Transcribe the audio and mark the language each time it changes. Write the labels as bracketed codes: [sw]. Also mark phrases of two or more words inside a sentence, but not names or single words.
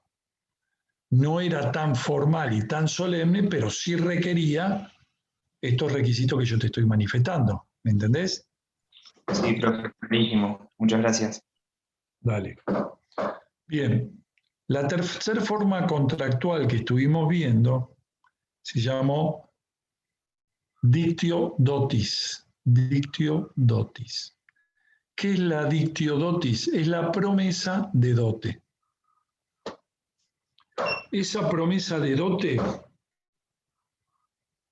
[es] No era tan formal y tan solemne, pero sí requería estos requisitos que yo te estoy manifestando. ¿Me entendés? Sí, profe, buenísimo. Muchas gracias. Dale. Bien. La tercera forma contractual que estuvimos viendo se llamó [la] dictio dotis. Dictio dotis. [es] ¿Qué es la [la] dictio dotis? [es] Es la promesa de dote. Esa promesa de dote